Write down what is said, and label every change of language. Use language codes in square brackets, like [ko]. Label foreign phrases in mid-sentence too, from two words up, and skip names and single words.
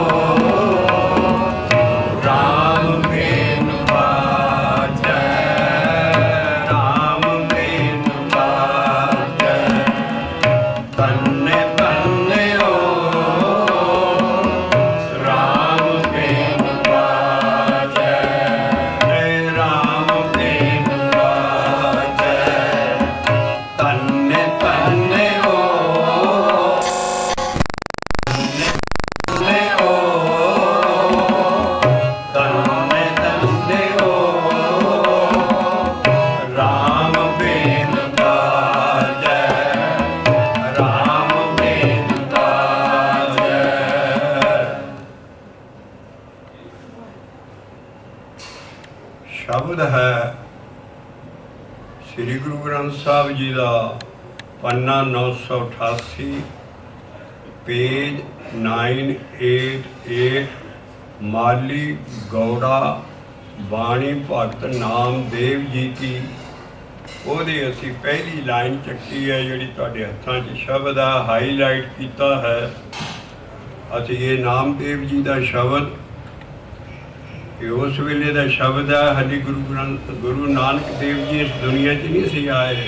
[hi] राम बेन बाजै, राम बेन बाजै, तन्ने तन्ने ओ राम बेन बाजै, राम बेन बाजै, तन्ने तन्ने ओ तन्ने तन्ने ओ राम बेन बाजै, राम बेन बाजै। शब्द है श्री गुरु ग्रंथ साहब जी का पन्ना 988 पेज 988 माली गौड़ा बाणी भगत नामदेव जी की। [pa] ਉਹਦੇ ਅਸੀਂ ਪਹਿਲੀ ਲਾਈਨ ਚੱਕੀ ਹੈ ਜਿਹੜੀ ਤੁਹਾਡੇ ਹੱਥਾਂ 'ਚ ਸ਼ਬਦ ਆ ਹਾਈਲਾਈਟ ਕੀਤਾ ਹੈ। ਅਸੀਂ ਇਹ ਨਾਮਦੇਵ ਜੀ ਦਾ ਸ਼ਬਦ ਇਹ ਉਸ ਵੇਲੇ ਦਾ ਸ਼ਬਦ ਹੈ। ਹਲੀ ਗੁਰੂ ਨਾਨਕ ਦੇਵ ਜੀ ਇਸ ਦੁਨੀਆ 'ਚ ਨਹੀਂ ਸੀ ਆਏ।